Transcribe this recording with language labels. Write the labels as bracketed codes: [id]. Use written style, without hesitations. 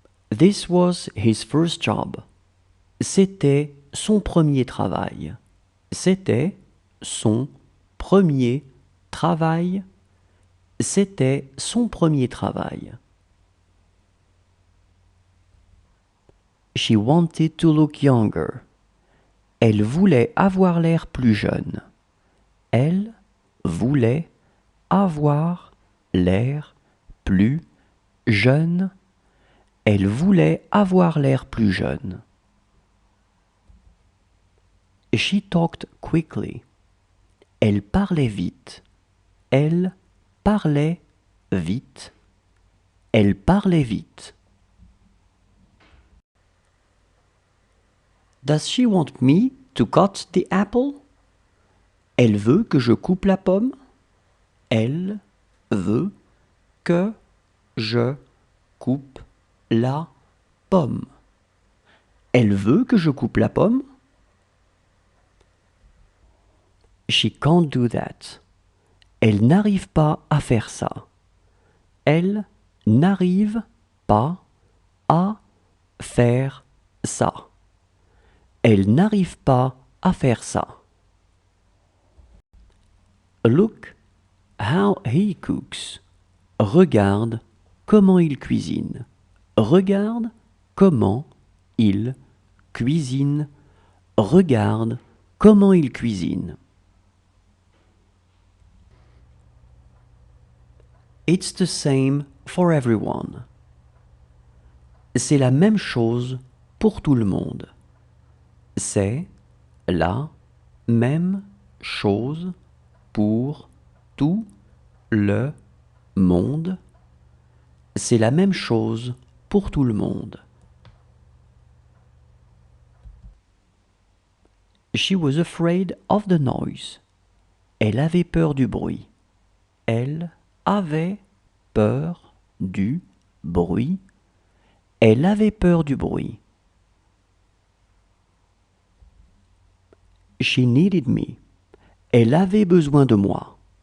[en] This was his first job. [fr] C'était son premier travail. C'était son premier travail. C'était son premier travail. [en] She wanted to look younger. [fr] Elle voulait avoir l'air plus jeune. Elle voulait avoir l'air plus jeune. Elle voulait avoir l'air plus jeune. [en] She talked quickly. [fr] Elle parlait vite. Elle parlait vite. Elle parlait vite. [en] Does she want me to cut the apple? [fr] Elle veut que je coupe la pomme? Elle veut que je coupe la pomme. Elle veut que je coupe la pomme? [en] She can't do that. [fr] Elle n'arrive pas à faire ça. Elle n'arrive pas à faire ça. Elle n'arrive pas à faire ça. [en] Look how he cooks. [fr] Regarde comment il cuisine. Regarde comment il cuisine. Regarde comment il cuisine. [en] It's the same for everyone. [fr] C'est la même chose pour tout le monde. C'est la même chose pour tout le monde. C'est la même chose pour tout le monde. [en] She was afraid of the noise. [fr] Elle avait peur du bruit. Elle avait peur du bruit. Elle avait peur du bruit. [en] She needed me. [fr] Elle avait besoin de moi.